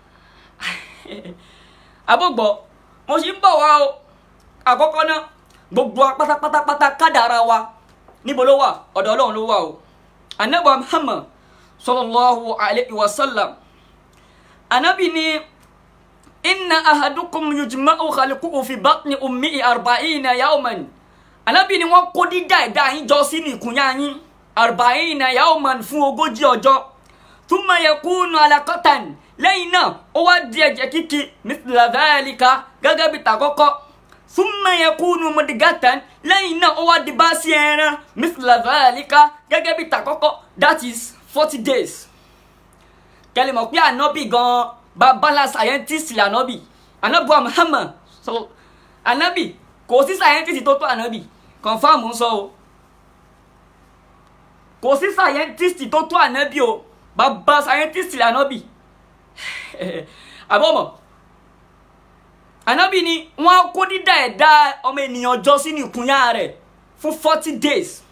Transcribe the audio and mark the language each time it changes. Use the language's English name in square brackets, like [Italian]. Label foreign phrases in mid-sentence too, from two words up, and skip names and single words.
[Yoruba] àbọ̀gbọ́ mo sì ń bọ̀ wá o àkọ́kọ́ náà gbogbo pátápátá kádàrá wa níbo ló wà ọ̀dọ̀ Ọlọ́run ló wà o Ànábì Muhammad [Arabic] صلى الله عليه وسلم [Yoruba] Ànábì ní [Arabic] إن أحدكم يجمع خلقه في بطن أمه 40 يوما [Yoruba] Ànábì ní wọ́n kó dídá ẹ̀dá yín jọ sínú ìkùnyà yín [Arabic] 40 يوما [Yoruba] fún 40 ọjọ́ [Arabic] ثم يكون علقة [Yoruba] lẹ́yìn náà ó wá di ẹ̀jẹ̀ kíkì [Arabic] مثل ذلك [Yoruba] gẹ́gẹ́ bí tàkọ́kọ́ [Arabic] ثم يكون مضغة [Yoruba] lẹ́yìn náà ó wá di bá sí ẹran [Arabic] مثل ذلك [Yoruba] gẹ́gẹ́ bí tàkọ́kọ́ [English] that is 40 days [Yoruba] kẹ́lẹ́ mọ̀ pé Ànábì gan babalá scientist l'Ànábì Ànábì Muhammad so Ànábì kò sí scientist tó tó Ànábì confirm ń sọ o kò sí scientist tó tó Ànábì o bàbá scientist l'Ànábì àbọ̀mọ̀ Ànábì ni wọ́n kó dídá ẹ̀dá ọmọ ènìyàn jọ sínú ìkúnyà rẹ̀ fún [English] 40 days